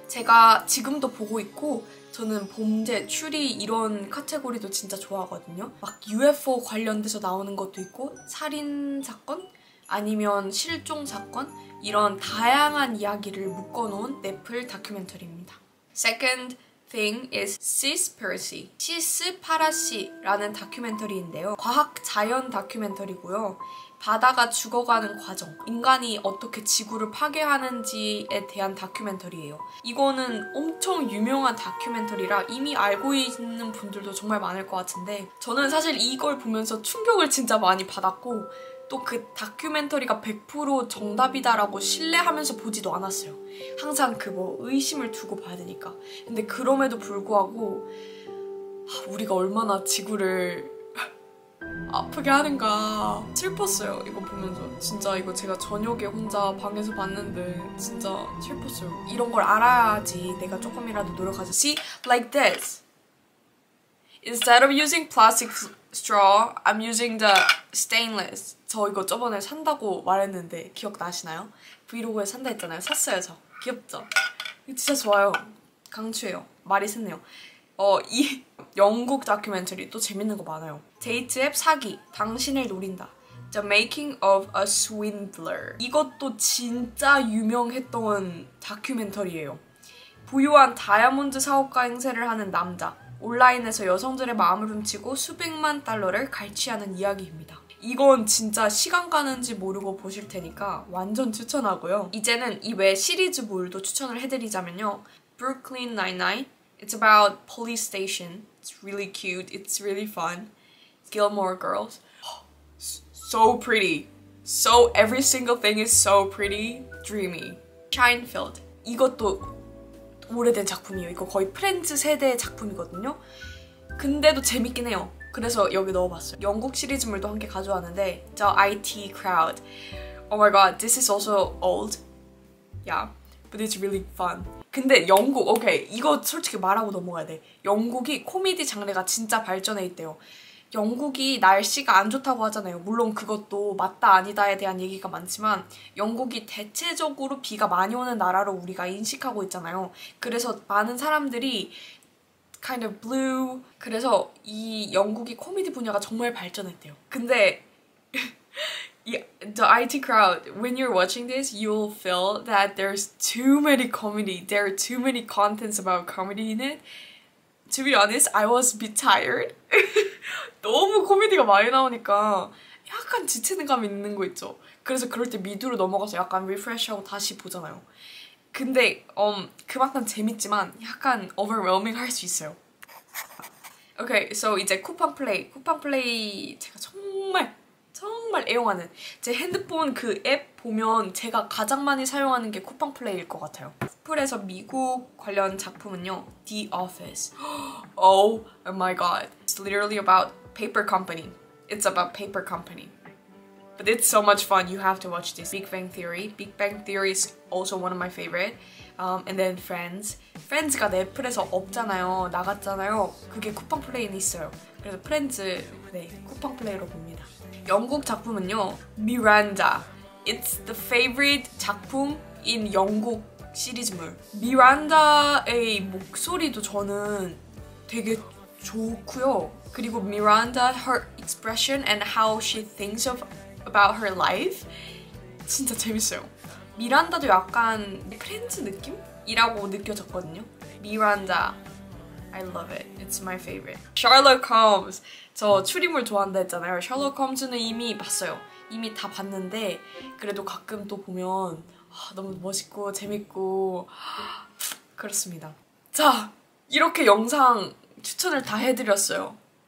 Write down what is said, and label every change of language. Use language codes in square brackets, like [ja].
[ko] 제가 지금도 보고 있고 저는 범죄, 추리 이런 카테고리도 진짜 좋아하거든요. 막 UFO 관련돼서 나오는 것도 있고 살인사건? 아니면 실종사건? 이런 다양한 이야기를 묶어놓은 넷플 다큐멘터리입니다. [en] Second thing is Seaspiracy. [ko] 시스파라시라는 다큐멘터리인데요. 과학 자연 다큐멘터리고요. 바다가 죽어가는 과정, 인간이 어떻게 지구를 파괴하는지에 대한 다큐멘터리예요. 이거는 엄청 유명한 다큐멘터리라 이미 알고 있는 분들도 정말 많을 것 같은데 저는 사실 이걸 보면서 충격을 진짜 많이 받았고 또 그 다큐멘터리가 100% 정답이다라고 신뢰하면서 보지도 않았어요. 항상 그 뭐 의심을 두고 봐야 되니까. 근데 그럼에도 불구하고 우리가 얼마나 지구를 아프게 하는가 슬펐어요. 이거 보면서 진짜 이거 제가 저녁에 혼자 방에서 봤는데 진짜 슬펐어요. 이런 걸 알아야지 내가 조금이라도 노력하지. [en] See? Like this. Instead of using plastic straw, I'm using the stainless. [ko] 저 이거 저번에 산다고 말했는데 기억나시나요? 브이로그에 산다 했잖아요. 샀어요 저. 귀엽죠? 이거 진짜 좋아요. 강추해요. 말이 샜네요. 이 영국 다큐멘터리 또 재밌는 거 많아요. 데이트 앱 사기, 당신을 노린다. [en] The Making of a Swindler. [ko] 이것도 진짜 유명했던 다큐멘터리예요. 부유한 다이아몬드 사업가 행세를 하는 남자. 온라인에서 여성들의 마음을 훔치고 수백만 달러를 갈취하는 이야기입니다. 이건 진짜 시간 가는지 모르고 보실 테니까 완전 추천하고요. 이제는 이 외 시리즈물도 추천을 해드리자면요. [en] Brooklyn Nine-Nine. It's about police station. It's really cute. It's really fun. Gilmore Girls. So pretty. So every single thing is so pretty. Dreamy. Seinfeld. [ko] 이것도 오래된 작품이에요. 이거 거의 프렌즈 세대 작품이거든요. 근데도 재밌긴 해요. 그래서 여기 넣어봤어요. 영국 시리즈물도 함께 가져왔는데 The IT Crowd. [en] Oh my god, this is also old. Yeah, but it's really fun. [ko] 근데 영국, 오케이, 이거 솔직히 말하고 넘어가야 돼. 영국이 코미디 장르가 진짜 발전해 있대요. 영국이 날씨가 안 좋다고 하잖아요. 물론 그것도 맞다 아니다에 대한 얘기가 많지만 영국이 대체적으로 비가 많이 오는 나라로 우리가 인식하고 있잖아요. 그래서 많은 사람들이 [en] kind of blue. [ko] 그래서 이 영국이 코미디 분야가 정말 발전했대요. 근데 [en] the IT crowd, when you're watching this, you'll feel that there's too many comedy. There are too many contents about comedy in it. To be honest, I was a bit tired. [ko] 너무 코미디가 많이 나오니까 약간 지치는 감이 있는 거 있죠. 그래서 그럴 때 미드로 넘어가서 약간 리프레시하고 다시 보잖아요. 근데 그만큼 재밌지만 약간 overwhelming 할 수 있어요. 오케이, so 이제 쿠팡 플레이. 쿠팡 플레이 제가 정말 애용하는, 제 핸드폰 그 앱 보면 제가 가장 많이 사용하는 게 쿠팡 플레이일 것 같아요. 애플에서 미국 관련 작품은요, The Office. [en] Oh my god. It's literally about paper company. It's about paper company. But it's so much fun. You have to watch this. Big Bang Theory. Big Bang Theory is also one of my favorite. And then Friends. [ko] Friends가 넷플에서 없잖아요. 나갔잖아요. 그게 쿠팡 플레이는 있어요. 그래서 프렌즈 쿠팡 플레이로 봅니다. 영국 작품은요, Miranda. [en] It's the favorite [ko] 작품인 영국 시리즈물. 미란다의 목소리도 저는 되게 좋고요. 그리고 [en] Miranda, her expression and how she thinks about her life [ko] 진짜 재밌어요. 미란다도 약간 프렌즈 느낌이라고 느껴졌거든요. [en] 미란다, I love it. It's my favorite. Sherlock Holmes. [ko] 저 추리물 좋아한다 했잖아요. Sherlock Holmes는 이미 봤어요. 이미 다 봤는데 그래도 가끔 또 보면 너무 멋있고 재밌고 그렇습니다. 자, 이렇게 영상 추천을 다 해드렸어요.